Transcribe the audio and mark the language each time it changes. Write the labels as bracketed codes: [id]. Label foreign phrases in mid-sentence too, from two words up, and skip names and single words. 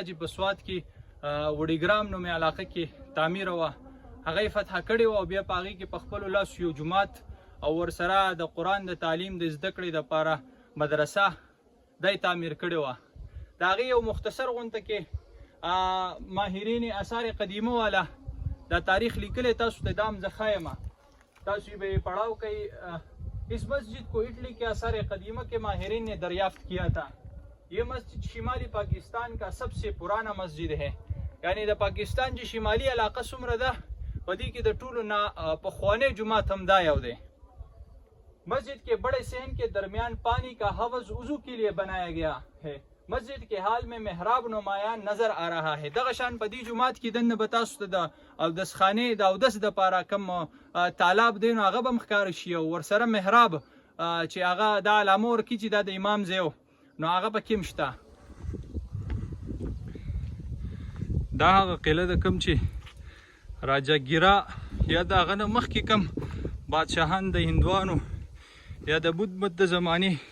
[ps] چې په سوات کې وډیګرام نومې علاقه کې تعمیر وه هغه یې فتح کړې وه او بیا په هغې کې په خپلو لاسو یو جومات او ورسره د قرآن د تعلیم د زده کړې دپاره مدرسه دا یې تعمیر کړې وه د هغې یو مختصر غونته کې ماهرین اثار قدیمه والا دا تاریخ لیکلی تاسو ته دام زه ښایم تاسو یې به یې پڑھاؤ کوي [ur] اس مسجد کو اٹلی کے آثار قدیمہ کے ماہرین نے دریافت کیا تھا یہ مسجد شمالی پاکستان کا سب سے پرانا مسجد ہے یعنی [ps] د پاکستان جو شمالی علاقہ څومره ده په دې کې د ټولو نه پخوانی جومات هم دا یو دی [ur] مسجد کے بڑے صحن کے درمیان پانی کا حوض وضو کے لیے بنایا گیا ہے مسجد کے حال میں محراب نمایاں نظر آ رہا ہے [ps] دغه شان په دې جومات کې دننه به تاسو ته د اودس خانې د اودس دپاره کوم تالاب دی نو هغه به هم ښکاره شي او ورسره محراب چې هغه دا علامه ورکړي چې دا د امام ځای نو هغه پکې هم شته دا هغه قلعه ده کوم چې راجا ګیرا یا د هغه نه مخکې کوم بادشاهان د هندوانو یا د بت مت د زمانې